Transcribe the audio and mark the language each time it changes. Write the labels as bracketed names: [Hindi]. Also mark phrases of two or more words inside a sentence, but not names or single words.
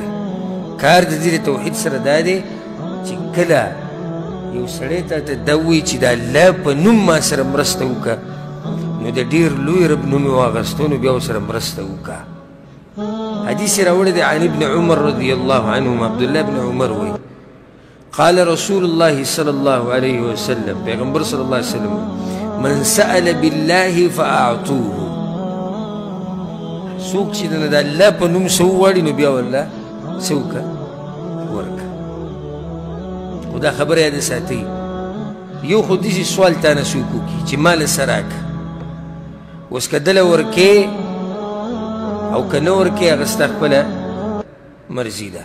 [Pashto] کار د دې د توحید سره دا دی چې کله یو سړی ته دا ووایي چې د الله په نوم ما سره مرسته وکړه نو د ډېر لوی رب نوم یې واخیستو نو بیا ورسره مرسته وکړه. حدیث یې راوړی دی [Arabic] عن ابن عمر رضی الله عنهما. [Pashto] عبدالله بن عمر وایي [Arabic] قال رسول الله صلى الله عليه وسلم [Pashto] پیغمبر [Arabic] صلی الله علیه وسلم من سأل بالله فأعطوه [Pashto] څوک چې د الله په نوم څه وغواړي نو بیا والله څه وکړه ورکړه. خو دا خبره یاد ساتئ یو خو داسې سوال تانه څوک وکړي چې مال څه راکړه اوس که دله ورکې او که نه ورکې هغه ستا خپله مرضي ده.